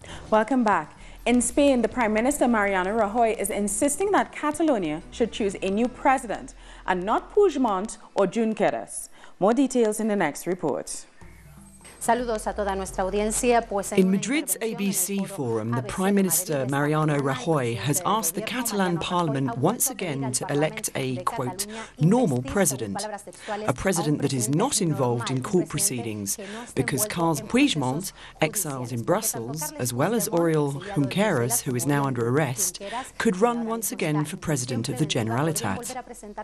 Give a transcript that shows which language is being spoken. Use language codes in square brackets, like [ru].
[en] Welcome back. In Spain, the Prime Minister Mariano Rajoy is insisting that Catalonia should choose a new president and not Puigdemont or Junqueras. More details in the next report. [es] Saludos a toda nuestra audiencia. [en] In Madrid's ABC forum, the Prime Minister Mariano Rajoy has asked the Catalan Parliament once again to elect a, quote, normal president, a president that is not involved in court proceedings, because Carles Puigdemont, exiled in Brussels, as well as Oriol Junqueras, who is now under arrest, could run once again for president of the Generalitat.